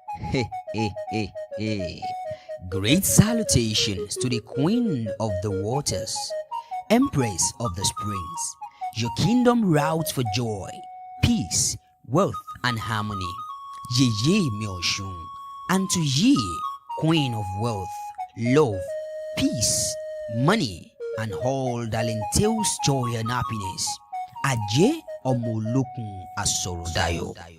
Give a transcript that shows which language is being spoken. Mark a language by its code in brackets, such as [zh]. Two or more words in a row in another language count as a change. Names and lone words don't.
[en] Hey, hey, hey, hey. Great salutations to the Queen of the Waters, Empress of the Springs. Your kingdom routes for joy, peace, wealth, and harmony. [yo] Yeye mi Ọ̀ṣun. [en] And to ye, Queen of Wealth, Love, Peace, Money, and all that entails joy and happiness. [yo] Ajé ọmọ olókun asọ̀rọ̀dayọ̀.